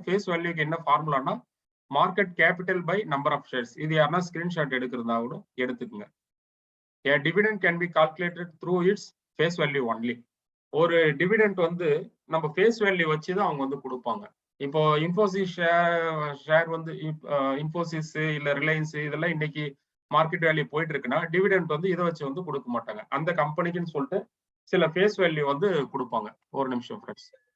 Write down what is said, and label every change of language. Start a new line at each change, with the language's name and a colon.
Tamil: Face வேல்யூக்கு என்ன ஃபார்முலானா market capital by number of shares. இது யாருன்னா ஸ்கிரீன்ஷாட் எடுக்கிறதா கூட எடுத்துக்கோங்க.
English: A dividend can be calculated through its face value only.
Tamil: ஒரு டிவிடெண்ட் வந்து நம்ம ஃபேஸ் வேல்யூ வச்சு தான் அவங்க வந்து கொடுப்பாங்க. இப்போ இன்ஃபோசிஸ் ஷேர் வந்து இன்ஃபோசிஸ் இல்ல ரிலையன்ஸ் இதெல்லாம் இன்னைக்கு மார்க்கெட் வேல்யூ போயிட்டு இருக்குன்னா டிவிடெண்ட் வந்து இதை வச்சு வந்து கொடுக்க மாட்டாங்க. அந்த கம்பெனிக்குன்னு சொல்லிட்டு சில ஃபேஸ் வேல்யூ வந்து கொடுப்பாங்க. ஒரு நிமிஷம் ஃப்ரெண்ட்ஸ்.